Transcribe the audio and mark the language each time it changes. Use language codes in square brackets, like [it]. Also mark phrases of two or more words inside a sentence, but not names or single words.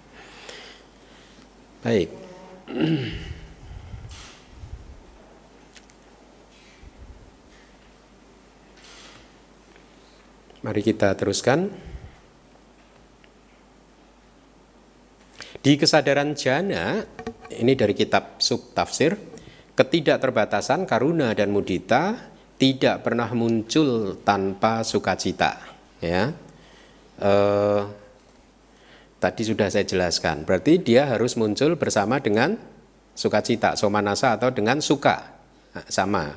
[id] Baik. Mari kita teruskan. Di kesadaran jana, ini dari kitab subtafsir, ketidakterbatasan karuna dan mudita tidak pernah muncul tanpa sukacita. Ya, tadi sudah saya jelaskan. Berarti dia harus muncul bersama dengan sukacita, somanasa atau dengan suka, sama.